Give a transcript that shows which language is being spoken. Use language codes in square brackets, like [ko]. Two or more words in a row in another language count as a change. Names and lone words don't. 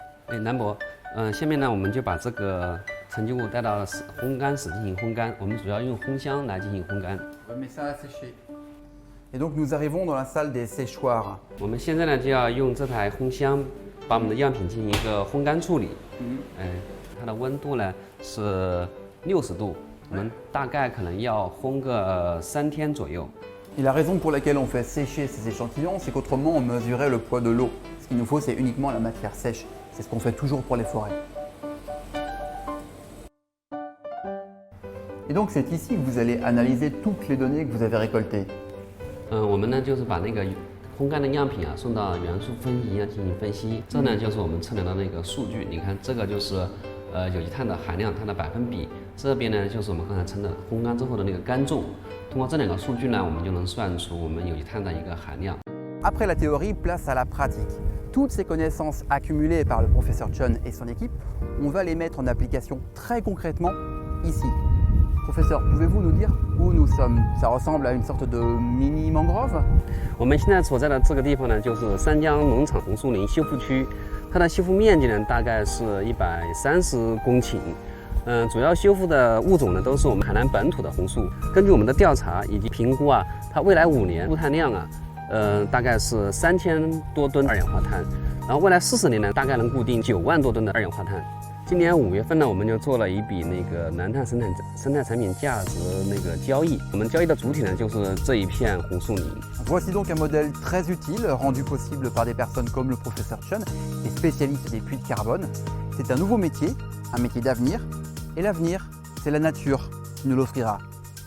[zh] 南博，下面呢，我们就把这个沉积物带到烘干室进行烘干。我们主要用烘箱来进行烘干。 [fr] Et donc nous arrivons dans la salle des séchoirs. [zh] 我们现在呢就要用这台烘箱把我们的样品进行一个烘干处理。它的温度呢是60度，我们大概可能要烘个3天左右。 [fr] Et la raison pour laquelle on fait sécher ces échantillons, c'est qu'autrement on mesurait le poids de l'eau. Ce qu'il nous faut, c'est uniquement la matière sèche. C'est ce qu'on fait toujours pour les forêts. Et donc c'est ici que vous allez analyser toutes les données que vous avez récoltées. [zh] 我们呢就是把那个烘干的样品啊送到元素分析仪进行分析，这呢就是我们测量的那个数据。你看这个就是有机碳的含量，它的百分比。这边呢就是我们刚才称的烘干之后的那个干重。通过这2个数据呢，我们就能算出我们有机碳的一个含量。 [fr] Après la théorie, place à la pratique. Toutes ces connaissances accumulées par le professeur Chen et son équipe, on va les mettre en application très concrètement ici. Professeur, pouvez-vous nous dire où nous sommes? Ça ressemble à une sorte de mini mangrove. [zh] 我们现在所在的这个地方呢，就是三江农场红树林修复区，它的修复面积呢大概是130公顷。主要修复的物种呢都是我们海南本土的红树。根据我们的调查以及评估啊，它未来5年固碳量啊，大概是3000多吨二氧化碳，然后未来40年呢，大概能固定9万多吨的二氧化碳。今年5月份呢，我们就做了一笔那个南碳生态产品价值那个交易。我们交易的主体呢，就是这一片红树林。 [fr] Voici donc un modèle très utile, rendu possible par des personnes comme le professeur Chen, des spécialistes des puits de carbone. C'est un nouveau métier, un métier d'avenir. Et l'avenir, c'est la nature qui nous l'offrira.